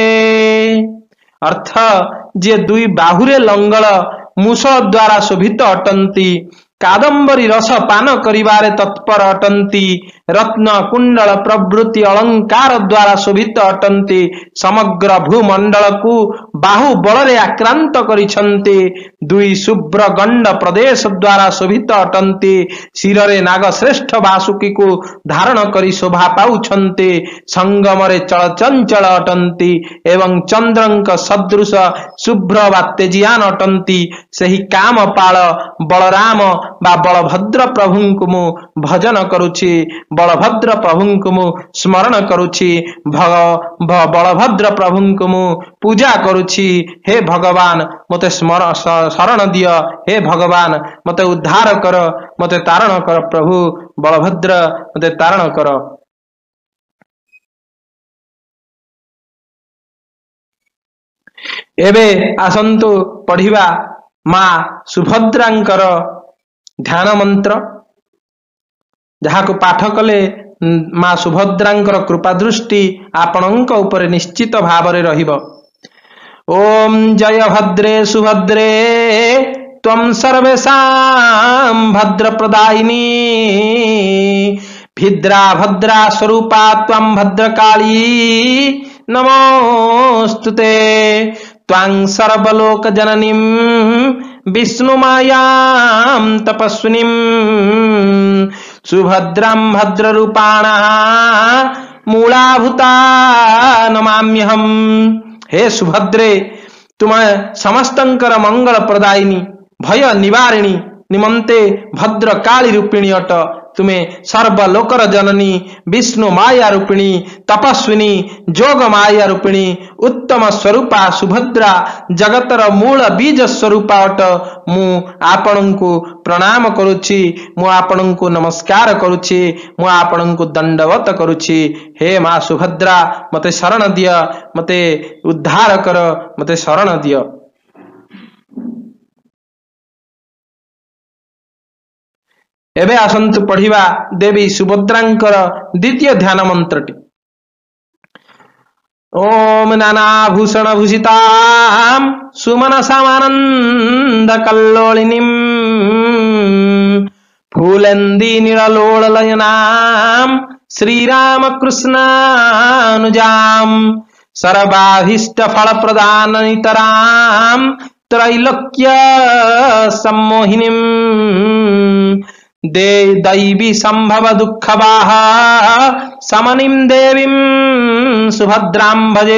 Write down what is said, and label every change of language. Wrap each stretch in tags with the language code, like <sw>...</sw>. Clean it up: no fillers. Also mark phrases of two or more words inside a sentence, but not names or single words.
<or>ଅର୍ଥ ଯେ ଦୁଇ ବାହୁରେ ଲଙ୍ଗଳ ମୂଷଳ ଦ୍ୱାରା ଶୋଭିତ ଅଟନ୍ତି, କାଦମ୍ବରୀ ରସ ପାନ କରିବାରେ ତତ୍ପର ଅଟନ୍ତି, ରତ୍ନ କୁଣ୍ଡଳ ପ୍ରଭୃତି ଅଳଙ୍କାର ଦ୍ୱାରା ଶୋଭିତ ଅଟନ୍ତି, ସମଗ୍ର ଭୂମଣ୍ଡଳ କୁ ବାହୁ ବଳରେ ଆକ୍ରାନ୍ତ କରିଛନ୍ତି, ଦୁଇ ଶୁଭ୍ର ଗଣ୍ଡ ପ୍ରଦେଶ ଦ୍ୱାରା ଶୋଭିତ ଅଟନ୍ତି, ଶିରରେ ନାଗ ଶ୍ରେଷ୍ଠ ବାସୁକୀ କୁ ଧାରଣ କରି ଶୋଭା ପାଉଛନ୍ତି, ସଙ୍ଗମରେ ଚଳଚଞ୍ଚଳ ଅଟନ୍ତି ଏବଂ ଚନ୍ଦ୍ରଙ୍କ ସଦୃଶ ଶୁଭ୍ର ବା ତେଜୀୟାନ ଅଟନ୍ତି, ସେହି କାମପାଳ ବଳରାମ ବା ବଳଭଦ୍ର ପ୍ରଭୁଙ୍କୁ ମୁଁ ଭଜନ କରୁଛି, ବଳଭଦ୍ର ପ୍ରଭୁଙ୍କୁ ମୁଁ ସ୍ମରଣ କରୁଛି, ବଳଭଦ୍ର ପ୍ରଭୁଙ୍କୁ ମୁଁ ପୂଜା କରୁଛି। ହେ ଭଗବାନ ମତେ ଶରଣ ଦିଅ, ହେ ଭଗବାନ ମତେ ଉଦ୍ଧାର କର, ମତେ ତାରଣ କର, ପ୍ରଭୁ ବଳଭଦ୍ର ମତେ ତାରଣ କର। ଏବେ ଆସନ୍ତୁ ପଢ଼ିବା ମା ସୁଭଦ୍ରାଙ୍କର ଧ୍ୟାନ ମନ୍ତ୍ର, ଯାହା କୁ ପାଠ କଲେ ମା ସୁଭଦ୍ରାଙ୍କର କୃପା ଦୃଷ୍ଟି ଆପଣଙ୍କ ଉପର ନିଶ୍ଚିତ ଭାବରେ ରହିବ।</or> <sa>ओम जय भद्रे सुभद्रे त्वं सर्वेषां भद्र प्रदायिनी, भद्रा भद्रा स्वरूपा त्वं भद्रकाली नमोस्तुते, त्वां सर्वलोक जननीं विष्णुमायां तपस्विनीं सुभद्रां भद्ररूपाणः मूलाभूता नमाम्यहम्।</sa> <or>ହେ ସୁଭଦ୍ରେ ତୁମ ସମସ୍ତଙ୍କର ମଙ୍ଗଳ ପ୍ରଦାୟିନୀ, ଭୟ ନିବାରିଣୀ ନିମନ୍ତେ ଭଦ୍ର କାଳୀ ରୂପିଣୀ ଅଟ। ତୁମେ ସର୍ବଲୋକର ଜନନୀ, ବିଷ୍ଣୁ ମାୟା ରୂପିଣୀ, ତପସ୍ୱିନୀ, ଯୋଗ ମାୟା ରୂପିଣୀ, ଉତ୍ତମ ସ୍ୱରୂପା ସୁଭଦ୍ରା ଜଗତର ମୂଳ ବୀଜ ସ୍ୱରୂପା ଅଟ। ମୁଁ ଆପଣଙ୍କୁ ପ୍ରଣାମ କରୁଛି, ମୁଁ ଆପଣଙ୍କୁ ନମସ୍କାର କରୁଛି, ମୁଁ ଆପଣଙ୍କୁ ଦଣ୍ଡବତ କରୁଛି। ହେ ମା ସୁଭଦ୍ରା ମତେ ଶରଣ ଦିଅ, ମତେ ଉଦ୍ଧାର କର, ମତେ ଶରଣ ଦିଅ। ଏବେ ଆସନ୍ତୁ ପଢ଼ିବା ଦେବୀ ସୁଭଦ୍ରାଙ୍କର ଦ୍ୱିତୀୟ ଧ୍ୟାନ ମନ୍ତ୍ରଟି।</or> <sa>ओम नानाभूषण भूषितां सुमनसामानंद कल्लोलिनीं फूलेन्दी नीललोललयनां श्रीराम कृष्णानुजां सर्वाभीष्ट फलप्रदान नितरां त्रैलोक्य सम्मोहिनीं दे दैवी संभव दुःखवाह समनिं देवीं सुभद्रां भजे।</sa>